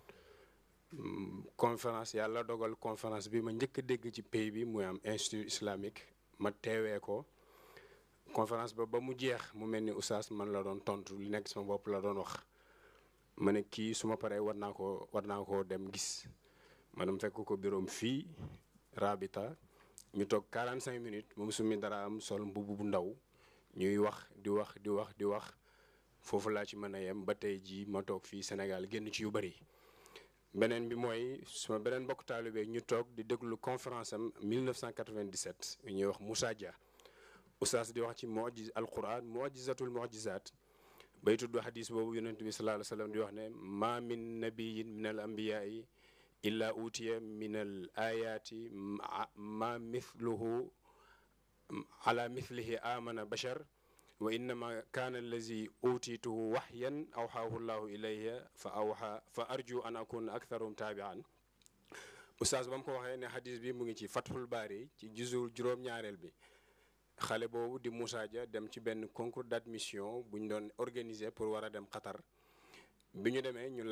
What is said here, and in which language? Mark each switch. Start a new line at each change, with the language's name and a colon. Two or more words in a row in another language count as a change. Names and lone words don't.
Wolof: Conférence yàlla dogal conférence bi ma njëkk a dégg ci pays bi muy am
French: institut islamique
Wolof: ma teewee ko conférence ba mu jeex mu mel ni oustaz man la doon tontu li nekk sama bopp la doon wax ma ne kii su ma paree war naa koo dem gis ma dem fekk ko bureau fii Rabita ñu toog 45 minutes moom sumi dara am sol mbubb bu ndaw ñuy wax di wax foofu laa ci mën a yem ba tey jii ma toog fii Sénégal génn ci yu bari. beneen bi mooy suma beneen mbokk taalibe ñu toog di déglu conférence am 1997 ñuy wax Moussa Dia oustaz di wax ci alquran
Arabic: معجزة المعجزات
Wolof: bay tudd hadis boobu yonent bi
Arabic: صلى الله عليه وسلم
Wolof: di wax ne
Arabic: ما من نبي من الأنبياء إلا أوتي من الآيات ما مثله على مثله آمن بشر وإنما كان الذي أوتيته وحيا أوحاه الله إلي فأرجو أن أكون أكثرهم تابعا
Wolof: oustaz ba mu ko waxee ne hadis bi mu ngi ci Fathul Baari ci juzul juróom-ñaareel bi xale boobu di Moussa Dia dem ci benn
French: concours d'admission
Wolof: bu ñu doon organiser pour war a dem Qatar bi ñu demee ñu